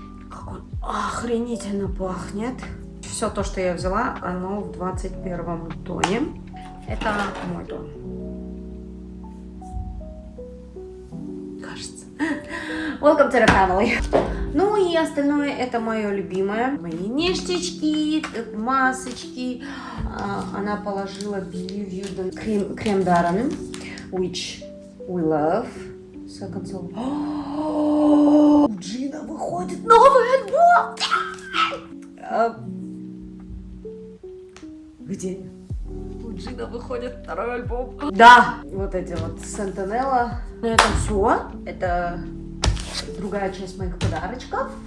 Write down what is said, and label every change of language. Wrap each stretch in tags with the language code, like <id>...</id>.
<ru>Как он охренительно пахнет. Все то, что я взяла, оно в 21 тоне. Это мой тон. Кажется.</ru> <en>Welcome to the family.</en> <ru>Ну и остальное это мое любимое. Мои ништячки, масочки. Она положила Believe You крем Даррен,</ru> <en>which we love. Second Soul.</en> <ru>У Джина выходит новый альбом! Где? У Джина выходит второй альбом. Да! Вот эти вот Сентинела. На этом все. Это другая часть моих подарочков.</ru>